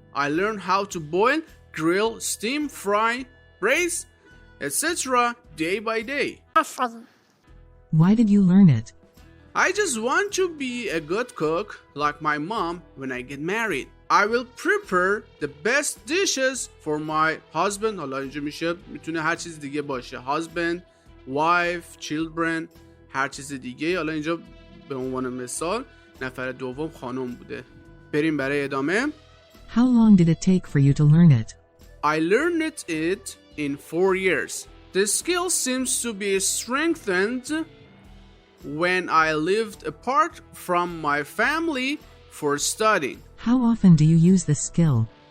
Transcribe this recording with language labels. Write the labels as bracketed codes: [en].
[en] I learned how to boil, grill, steam, fry, braise, etc. day by day. Why did you learn it? I just want to be a good cook like my mom when I get married. I will prepare the best dishes for my husband. [fa] حالا اینجا میتونه هر چیز دیگه باشه. [en] Husband, wife, children، [fa] هر چیز دیگه. حالا اینجا به عنوان مثال نفر دوم خانم بوده. بریم برای ادامه. [en] How long did it take for you to learn it? I learned it in 4 years. The skill seems to be strengthened when I lived apart from my family for studying. How often do you use this skill?